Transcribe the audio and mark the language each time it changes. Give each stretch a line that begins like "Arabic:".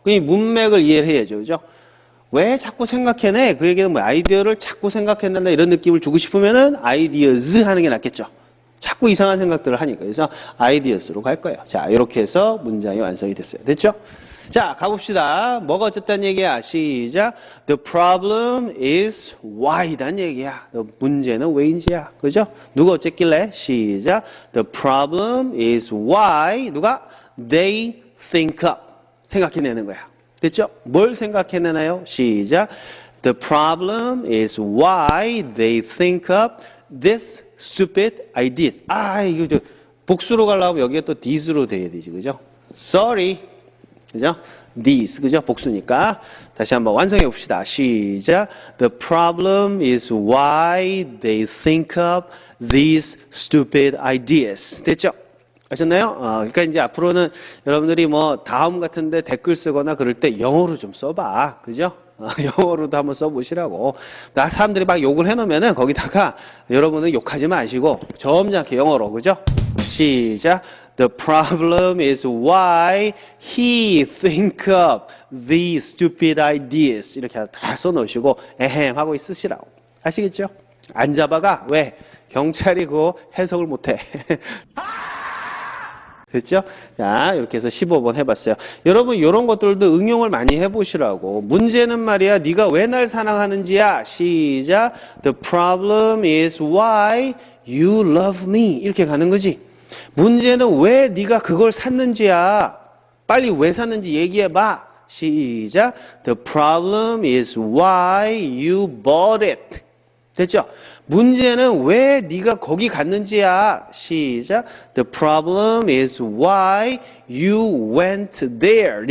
Korean: 그 문맥을 이해를 해야죠. 그죠? 왜 자꾸 생각해내? 그 얘기는 뭐 아이디어를 자꾸 생각해낸다 이런 느낌을 주고 싶으면은 ideas 하는 게 낫겠죠. 자꾸 이상한 생각들을 하니까. 그래서 ideas로 갈 거예요. 자, 이렇게 해서 문장이 완성이 됐어요. 됐죠? 자, 가봅시다. 뭐가 어쨌다는 얘기야? 시작.
English: The problem is why란
Korean: 얘기야. 문제는 왜인지야. 그죠? 누가 어쨌길래? 시작.
English: The problem is why.
Korean: 누가?
English: They think up.
Korean: 생각해내는 거야. 됐죠? 뭘 생각해내나요? 시작.
English: The problem is why they think up this stupid ideas.
Korean: 아, 이거 복수로 가려면 여기가 또 this로 돼야 되지. 그죠?
English: Sorry.
Korean: 그죠? These. 그죠? 복수니까. 다시 한번 완성해 봅시다. 시작.
English: The problem is why they think up these stupid ideas.
Korean: 됐죠? 아셨나요? 그러니까 이제 앞으로는 여러분들이 뭐 다음 같은데 댓글 쓰거나 그럴 때 영어로 좀 써봐. 그죠? 영어로도 한번 써보시라고. 사람들이 막 욕을 해놓으면은 거기다가 여러분은 욕하지 마시고 점잖게 영어로. 그죠? 시작.
English: The problem is why he think up these stupid ideas.
Korean: 이렇게 다 써놓으시고 에헴 하고 있으시라고. 아시겠죠? 안 잡아가. 왜? 경찰이 그거 해석을 못해. 됐죠? 자, 이렇게 해서 15번 해봤어요. 여러분, 이런 것들도 응용을 많이 해보시라고. 문제는 말이야, 네가 왜 날 사랑하는지야. 시작.
English: The problem is why you love me.
Korean: 이렇게 가는 거지. 문제는 왜 네가 그걸 샀는지야. 빨리 왜 샀는지 얘기해봐. 시작.
English: The problem is why you bought it.
Korean: 됐죠? 문제는 왜 네가 거기 갔는지야. 시작.
English: The problem is why you went there.